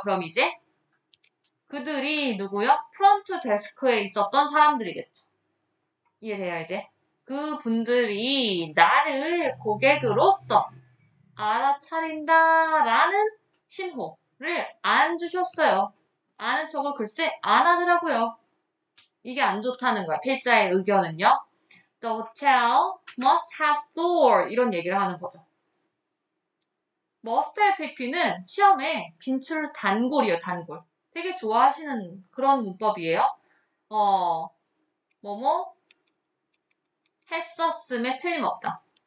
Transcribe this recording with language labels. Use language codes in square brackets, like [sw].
[ko] 그럼 이제 그들이 누구요? 프론트 데스크에 있었던 사람들이겠죠. 이해돼요, 이제? 그분들이 나를 고객으로서 알아차린다라는 신호를 안 주셨어요. 아는 척을 글쎄 안 하더라고요. 이게 안 좋다는 거야. 필자의 의견은요. [en] The hotel must have store 이런 얘기를 하는 거죠. [ko] must have pp는 시험에 빈출 단골이에요. 단골. 되게 좋아하시는 그런 문법이에요. 뭐뭐 했었음에 틀림없다.